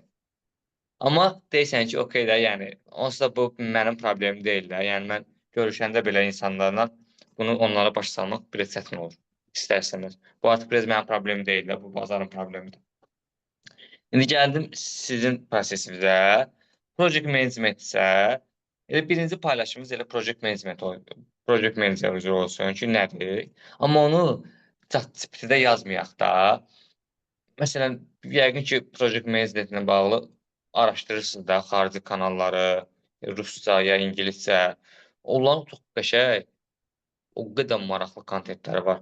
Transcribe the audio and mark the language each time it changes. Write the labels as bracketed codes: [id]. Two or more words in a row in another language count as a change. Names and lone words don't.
[az] Amma deyirsən ki, okey də, yəni onsuz da bu mənim problemim deyil də. Yəni mən görüşəndə belə insanlarla bunu onlara başa salmaq biraz çətin olur. İstərsəniz. Bu artıq biraz mənim problemim deyil də, bu bazarın problemidir. İndi gəldim sizin prosesinizə. [en] Project management [az] isə elə birinci paylaşımımız elə [en] project management project manager [az] üzrə olsun ki, nədir? Amma onu ChatGPT-də yazmayaq da. Məsələn, yəqin ki, [en] project managementlə [az] bağlı araşdırırsınız da xarici kanalları, rusca ya ingiliscə. Onların çox qəşəng, o qədər maraqlı kontentləri var.